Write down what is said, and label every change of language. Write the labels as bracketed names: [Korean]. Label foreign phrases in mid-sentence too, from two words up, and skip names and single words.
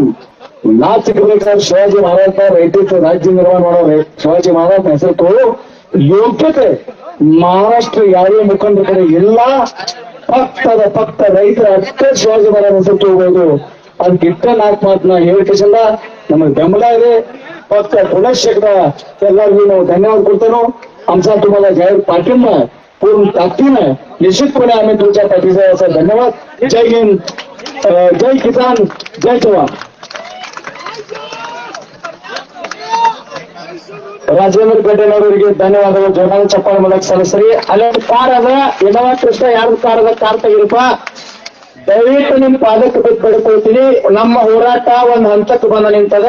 [Kannada] ನಾ ಸಿಗಬೇಕಾದ್ರೆ ಶಿವಾಜಿ ಮಹಾರಾಜ ರೈತ ರಾಜ್ಯ ನಿರ್ಮಾಣ ಮಾಡೋ ಶಿವಾಜಿ ಮಹಾರಾಜ ಹೆಸರು ಯೋಗ್ಯತೆ ಮಹಾರಾಷ್ಟ್ರ ಯಾರೇ ಮುಖಂಡರ ಕಡೆ ಇಲ್ಲ. ಪಕ್ಕ ರೈತರ ಅಷ್ಟೇ ಶಿವಾಜಿ ಮಹಾರಾಜ ಹೆಸರು ತಗೋಬಹುದು. ಅದಕ್ಕಿಟ್ಟ 4 ಮಾತನ್ನ ಹೇಳಿಕೆಸಿಂದ ನಮಗೆ ಬೆಂಬಲ ಇದೆ. [Marathi] फक्त पुनश्च एकदा [Kannada] ಎಲ್ಲರಿಗೂ ನಾವು [Marathi] धन्यवाद करतो. आमचा तुम्हाला जाहीर पाठिंबा पूर्ण ताकदीने निश्चितपणे आम्ही तुमच्या पाठीचा असा धन्यवाद. जय हिंद, जय किसान, जय जवान. [Kannada] ರಾಜೇಂದ್ರ ಪೇಟೆನವರಿಗೆ ಧನ್ಯವಾದಗಳು. ಜೋರಾದ ಚಪ್ಪಾಳೆ ಮೂಲಕ ಸಲ್ಲಿಸ್ರಿ. ಅಲ್ಲೊಂದು ಕಾರ್ ಅದ, ಇನೋವಾ ಕೃಷ್ಣ 2 ಕಾರ್ ಅದ, ಕಾರ್ ತೆಗಿರಪ್ಪ. ದಯವಿಟ್ಟು ನಿಮ್ ಪಾದಕ್ಕೆ ಬಿದ್ದು ಬೇಡ್ಕೊಳ್ತೀನಿ. ನಮ್ಮ ಹೋರಾಟ ಒಂದ್ ಹಂತಕ್ಕೆ ಬಂದ ನಿಂತದ.